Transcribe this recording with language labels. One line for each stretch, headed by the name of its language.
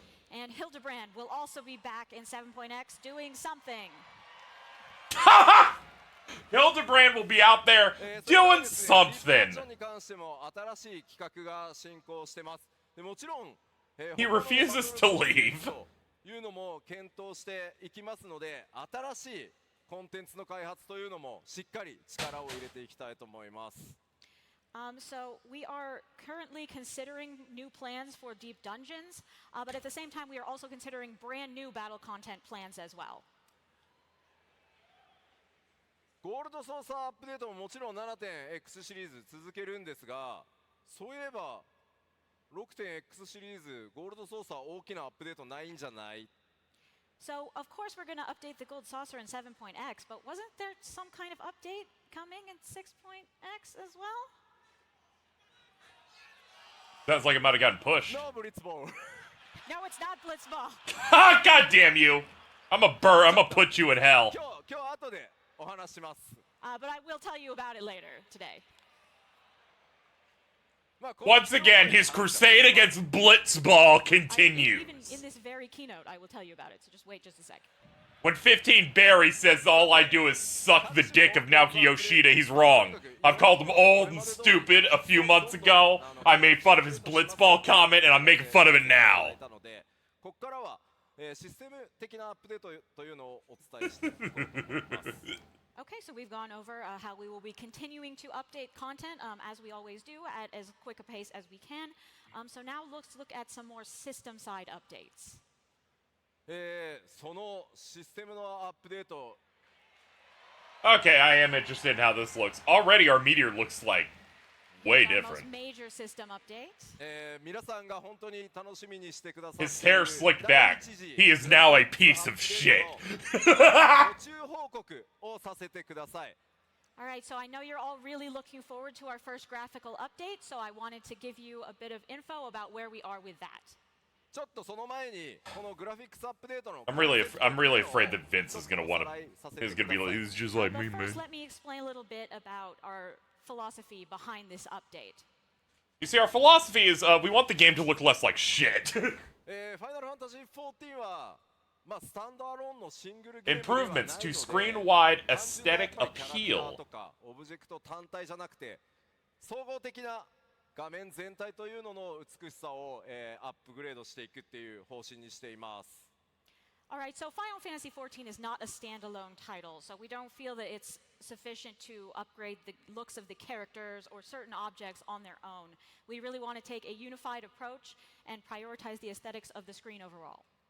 English: And Hildebrand will also be back in 7.x doing something. Hildebrand will be out there doing something.
Japanese: に関しても新しい企画が進行してます。でもちろん
English: He refuses to leave.
Japanese: というのも検討していきますので、新しいコンテンツの開発というのもしっかり力を入れていきたいと思います。
English: So we are currently considering new plans for deep dungeons, but at the same time, we are also considering brand new battle content plans as well.
Japanese: ゴールドソーサーアップデートももちろん 7.x シリーズ続けるんですが、そういえば 6.x シリーズゴールドソーサー大きなアップデートないんじゃない？
English: So, of course, we're going to update the Gold Saucer in 7.x, but wasn't there some kind of update coming in 6.x as well? Sounds like it might have gotten pushed. No Blitzball. No, it's not Blitzball. Ah, God damn you! I'm gonna put you in hell.
Japanese: 今日後でお話します。
English: But I will tell you about it later today. Once again, his crusade against Blitzball continues. Even in this very keynote, I will tell you about it, so just wait just a sec. When 15 Barry says all I do is suck the dick of Naoki Yoshida, he's wrong. I've called him old and stupid a few months ago. I made fun of his Blitzball comment, and I'm making fun of it now.
Japanese: ここからはシステム的なアップデートというのをお伝えしていこうと思います。
English: Okay, so we've gone over how we will be continuing to update content as we always do at as quick a pace as we can. So now let's look at some more system side updates.
Japanese: そのシステムのアップデート
English: Okay, I am interested in how this looks. Already, our meteor looks like way Our most different. major system update.
Japanese: 皆さんが本当に楽しみにしてくださっている
English: His hair slicked back. He is now a piece of shit.
Japanese: 途中報告をさせてください。
English: All right, so I know you're all really looking forward to our first graphical update, so I wanted to give you a bit of info about where we are with that.
Japanese: ちょっとその前にこのグラフィックスアップデートの
English: I'm really afraid that Vince is gonna want to. He's gonna be like, he's just like But me, man. first, let me explain a little bit about our philosophy behind this update. You see, our philosophy is we want the game to look less like shit.
Japanese: ファイナルファンタジー14はまあスタンドアローンのシングルゲームではないので
English: Improvements to screen-wide
Japanese: 単純なやっ
English: aesthetic
Japanese: ぱりキャラクターとかオブジェクト単体じゃなくて総合的な画面全体というのの美しさを、アップグレードしていくっていう方針にしています。
English: Alright, so Final Fantasy XIV is not a standalone title, so we don't feel that it's sufficient to upgrade the looks of the characters or certain objects on their own. We really want to take a unified approach and prioritize the aesthetics of the screen overall.